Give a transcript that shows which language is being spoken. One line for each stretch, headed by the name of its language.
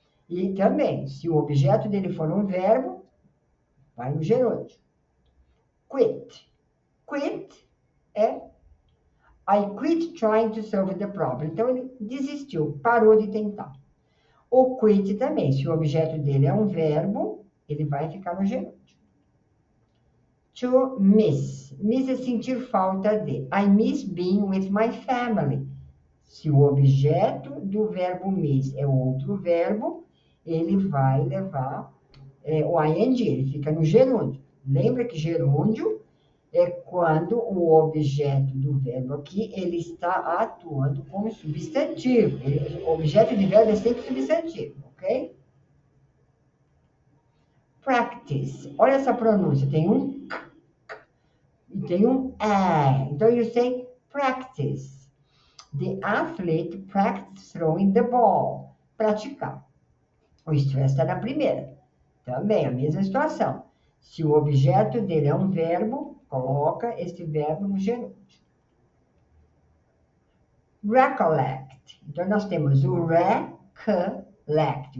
Portuguese: E também, se o objeto dele for um verbo, vai no gerúndio. Quit.
English: Quit é I quit trying to solve the problem.
Portuguese: Então, ele desistiu, parou de tentar. O quit também, se o objeto dele é um verbo, ele vai ficar no gerúndio. To miss. Miss é sentir falta de.
English: I miss being with my family.
Portuguese: Se o objeto do verbo miss é outro verbo, ele vai levar o ing, ele fica no gerúndio. Lembra que gerúndio é quando o objeto do verbo aqui, ele está atuando como substantivo. O objeto de verbo é sempre substantivo, ok? Practice. Olha essa pronúncia. Tem um k e tem um é.
English: Então, you say practice. The athlete practice throwing the ball.
Portuguese: Praticar. O stress está na primeira. Também a mesma situação. Se o objeto dele é um verbo, coloca esse verbo no gerúndio. Recollect. Então, nós temos o recollect.